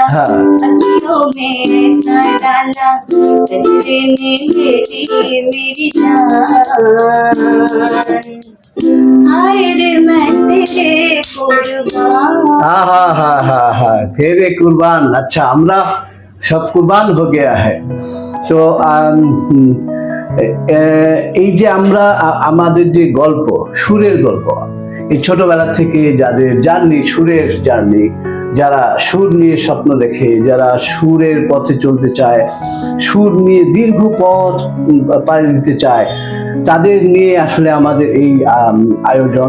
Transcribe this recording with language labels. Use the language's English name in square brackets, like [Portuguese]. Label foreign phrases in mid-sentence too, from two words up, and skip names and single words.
[Bangla] হ্যাঁ। [Hindi] अखियों में ऐसा डाला, गजरे ने ले ली मेरी जान, हाय रे मैं तेरे कुर्बान। हाँ हाँ हाँ हाँ हाँ, तेरे कुर्बान। अच्छा, [Bangla] আমরা সব কুরবান [Hindi] हो गया है। [Bangla] তো এই যে আমরা আমাদের যে গল্প, সুরের গল্প, এই ছোটবেলা থেকে যাদের জার্নি, সুরের জার্নি, যারা সুর নিয়ে স্বপ্ন দেখে, যারা সুরের পথে চলতে চায়, সুর নিয়ে দীর্ঘ পথ পাড়ি দিতে চায়, তাদের নিয়ে আসলে আমাদের এই আয়োজন।